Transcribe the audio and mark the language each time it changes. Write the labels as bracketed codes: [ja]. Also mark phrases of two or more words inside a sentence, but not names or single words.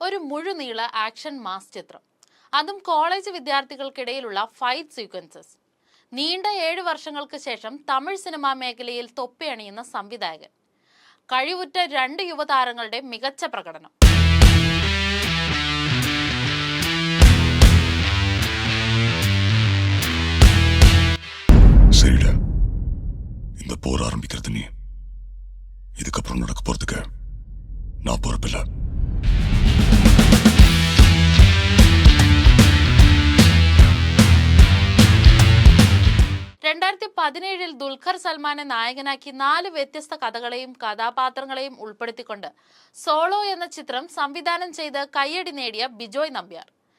[ml] ഒരു മുഴുനീള [en] action mass [ml] ചിത്രം, അതും കോളേജ് വിദ്യാർത്ഥികൾക്കിടയിലുള്ള [en] fight sequences. [ml] നീണ്ട 7 വർഷങ്ങൾക്ക് ശേഷം തമിഴ് സിനിമാ മേഖലയിൽ തൊപ്പിയണിയുന്ന സംവിധായകൻ, കഴിവുറ്റ 2 യുവതാരങ്ങളുടെ മികച്ച പ്രകടനം. [ta] சரிடா, இந்த போர் ஆரம்பிக்கிறது நீ. இதுக்கப்புறம் நடக்க போறதுக்கு நான் பொறுப்பில்லை. [ml] 2017 ദുൽഖർ സൽമാനെ നായകനാക്കി 4 വ്യത്യസ്ത കഥകളെയും കഥാപാത്രങ്ങളെയും ഉൾപ്പെടുത്തിക്കൊണ്ട് സോളോ എന്ന ചിത്രം സംവിധാനം ചെയ്ത് കയ്യടി നേടിയ ബിജോയ് നമ്പ്യാർ